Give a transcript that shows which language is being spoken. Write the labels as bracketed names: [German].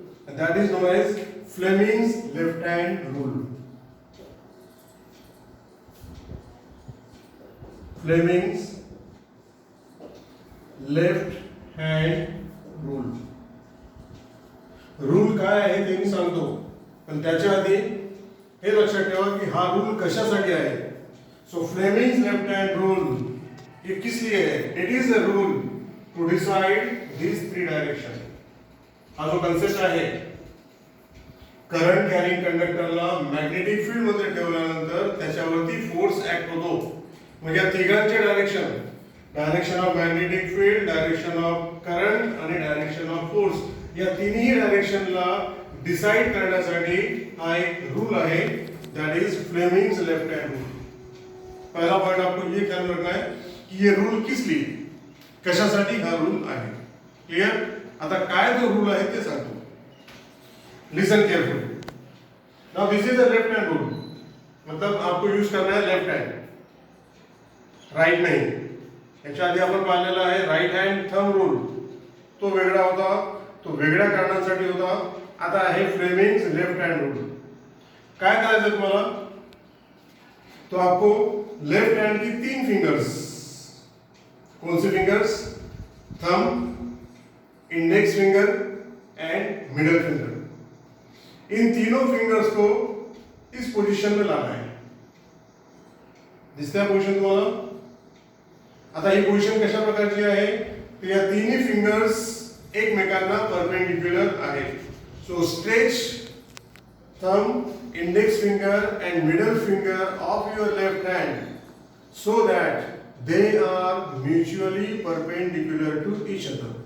[English] That is known as Fleming's left hand rule. Fleming's left hand rule. [Marathi] Rule काय आहे ते मी सांगतो, पण त्याच्या आधी हे लक्षात ठेवा की हा रूल कशासाठी आहे. [Hindi] सो फ्लेमिंग्स लेफ्ट हैंड रूल ये किस लिए है. [English] It is a rule to decide these three direction. [Marathi] हा जो कन्सेप्ट आहे, करंट कॅरिंग कंडक्टरला मॅग्नेटिक फील्ड मध्ये ठेवल्यानंतर त्याच्यावरती फोर्स ऍक्ट होतो. म्हणजे या तिघांचे direction, direction of magnetic field, direction of current आणि डायरेक्शन ऑफ फोर्स, या तिन्ही डायरेक्शनला डिसाइड करण्यासाठी हा एक रूल आहे. [English] That is Fleming's left hand rule. [Hindi] पहला पॉइंट आपको ये ख्याल रखना है कि ये रूल किस लिए, [Marathi] कशासाठी हा रूल आहे. [Hindi] क्लियर. [Marathi] आता काय जो रूल आहे ते सांगतो. [English] Listen carefully. Now this is a left hand rule, [Hindi] मतलब आपको यूज करना है लेफ्ट हैंड, राइट नहीं. [Marathi] याच्या आधी आपण पाहिलेला आहे राइट हँड थंब रूल, तो वेगळा होता, तो वेगळ्या कारणांसाठी होता. आता आहे फ्लेमिंग्स लेफ्ट हँड रूल. काय करायचं तुम्हाला, [Hindi] तो आपको लेफ्ट हैंड की तीन फिंगर्स कौन सी fingers? [English] Thumb, index finger and middle finger. [Hindi] इन तीनों फिंगर्स को इस पोजीशन में लाना है। [Marathi] दिसते पोजीशन तुम्हाला? आता ही पोजीशन कशा प्रकारची आहे? तर या तिन्ही फिंगर्स एकमेकांना परपेंडिक्युलर आहेत. [English] So stretch thumb, index finger and middle finger of your left hand so that they are mutually perpendicular to each other.